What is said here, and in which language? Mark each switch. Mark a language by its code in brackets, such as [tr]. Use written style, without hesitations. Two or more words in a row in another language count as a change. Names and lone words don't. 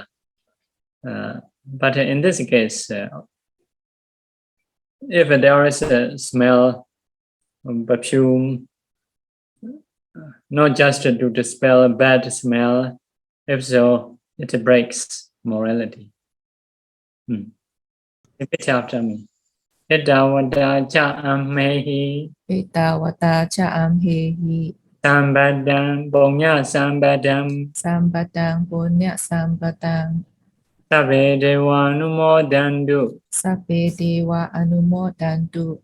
[en] But in this case, if there is a smell, perfume, not just to dispel a bad smell, if so, it breaks morality. Repeat after me. [pi] Etawata cha amhehi. Etawata cha amhehi. Sambadang punya sambadang. Sambadang punya sambadang. Sabbe dewa anumodantu. Sabbe dewa anumodantu.